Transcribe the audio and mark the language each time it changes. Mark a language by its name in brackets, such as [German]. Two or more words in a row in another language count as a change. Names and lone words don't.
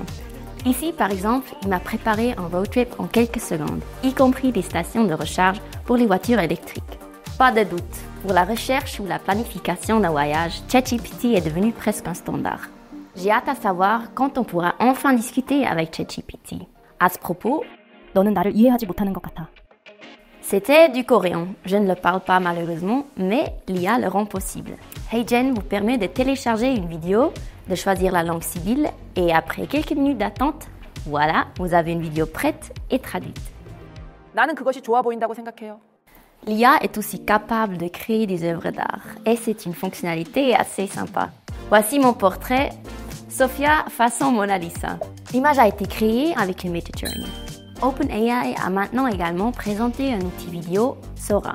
[French] Ici, par exemple, il m'a préparé un [English] road trip [French] en quelques secondes, y compris des stations de recharge pour les voitures électriques. Pas de doute, pour la recherche ou la planification d'un voyage, ChatGPT est devenu presque un standard. J'ai hâte à savoir quand on pourra enfin discuter avec ChatGPT. À ce propos, [Korean] 너는 나를 이해하지 못하는 것 같아. [French] C'était du coréen. Je ne le parle pas malheureusement, mais l'IA le rend possible. HeyGen vous permet de télécharger une vidéo, de choisir la langue civile et après quelques minutes d'attente, voilà, vous avez une vidéo prête et traduite. [Korean] 나는 그것이 좋아 보인다고 생각해요. [French] L'IA est aussi capable de créer des œuvres d'art et c'est une fonctionnalité assez sympa. Voici mon portrait, Sophia façon Mona Lisa. L'image a été créée avec le Midjourney. OpenAI a maintenant également présenté un outil vidéo, Sora.